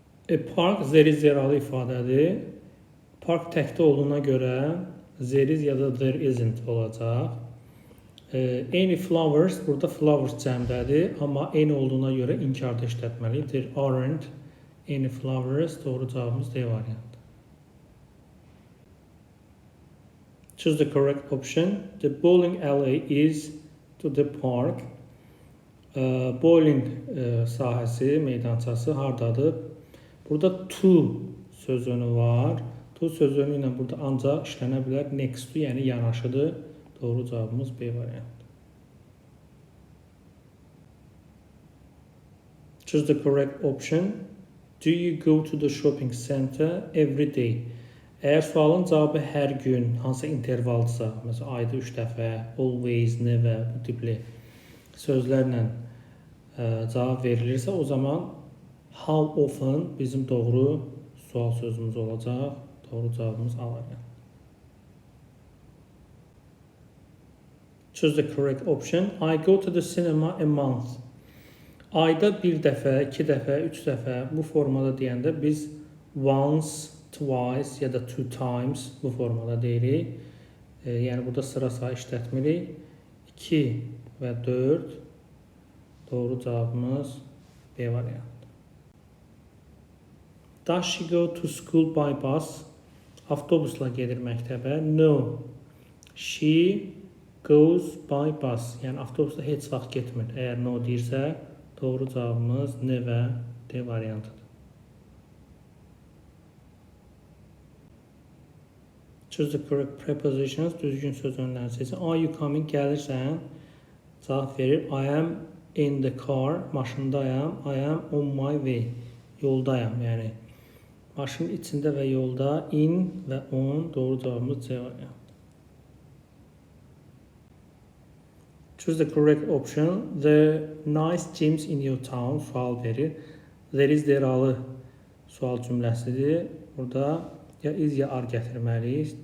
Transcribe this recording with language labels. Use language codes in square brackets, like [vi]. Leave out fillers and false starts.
[az] A park zeri zeralı ifadədir. Park təkdə olduğuna görə there is ya da there isn't olacaq. Any flowers, burada flowers cəmdədir, amma any olduğuna görə inkarda işlətməliyik. [en] There aren't any flowers, [az] doğru cavabımız D variantı. [en] Choose the correct option. The bowling alley is to the park. [az] Bowling sahəsi, meydançası hardadır? Burada to sözünü var. To sözünü ilə burada ancaq işlənə bilər. Next to, yəni yanaşıdır. Doğru cavabımız B variantı. [en] Choose the correct option. Do you go to the shopping center every day? [az] Əgər sualın cavabı hər gün, hansı intervaldsa, məsələn, ayda 3 dəfə, always, never, bu tipli sözlərlə cavab verilirsə, o zaman how often bizim doğru sual sözümüz olacaq. Doğru cavabımız A variantı. [en] Choose the correct option. I go to the cinema a month. [az] Ayda bir dəfə, 2 dəfə, 3 dəfə bu formada deyəndə biz once, twice ya da 2 times bu formada deyirik. Yəni burada sıra sayı işlətmirik. 2 və 4 doğru cavabımız B variantı. [en] Does she go to school by bus? [az] Avtobusla gedir məktəbə. [en] No. She goes by bus. [az] Yəni avtobusla heç vaxt getmir. Əgər no deyirsə, doğru cavabımız N və D variantıdır. [en] Choose the correct prepositions. [az] Düzgün söz önləri seçin. [en] Are you coming? [az] Gəlirsən. Cavab verir. [en] I am in the car. [az] Maşındayam. [en] I am on my way. [az] Yoldayam. Yəni maşının içində və yolda in və on doğru cavabımız C variantı. [en] Choose the correct option. The nice gyms in your town [az] sual verir. There is deralı sual cümləsidir. Burada ya is ya are gətirməliyik.